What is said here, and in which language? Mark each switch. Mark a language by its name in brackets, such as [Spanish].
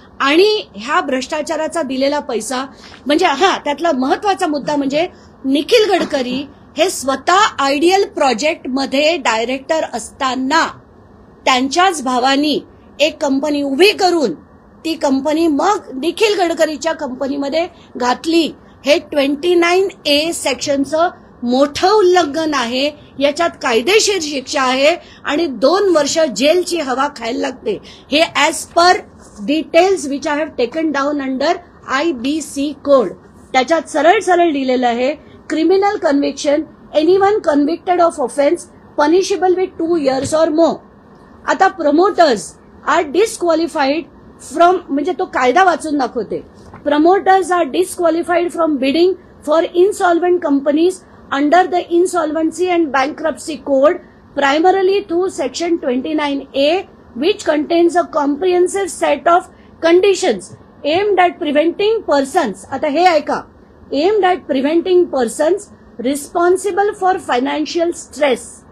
[Marathi] आणि ह्या भ्रष्टाचाराचा दिलेला पैसा म्हणजे त्यातला महत्वाचा मुद्दा म्हणजे निखिल गडकरी हे स्वतः आयडियल प्रोजेक्ट मध्ये डायरेक्टर असताना त्यांच्याच भावानी एक कंपनी उभी करून ती कंपनी मग निखिल गडकरीच्या कंपनीमध्ये घातली. हे 29A सेक्शनचं मोठं उल्लंघन आहे. याच्यात कायदेशीर शिक्षा आहे आणि 2 वर्ष जेलची हवा खायला लागते. [English] हे as per details which I have taken down under IBC code. [Marathi] त्याच्यात सरळ सरळ लिहिलेलं आहे, [English] Criminal conviction, anyone convicted of offence punishable with 2 years or more. [Marathi] आता [English] promoters are disqualified from [Marathi] म्हणजे तो कायदा वाचून दाखवते. [English] promoters are disqualified from bidding for insolvent companies under the insolvency and bankruptcy code primarily through section 29A which contains a comprehensive set of conditions aimed at preventing persons, [Marathi] आता हे ऐका, [English] aimed at preventing persons responsible for financial stress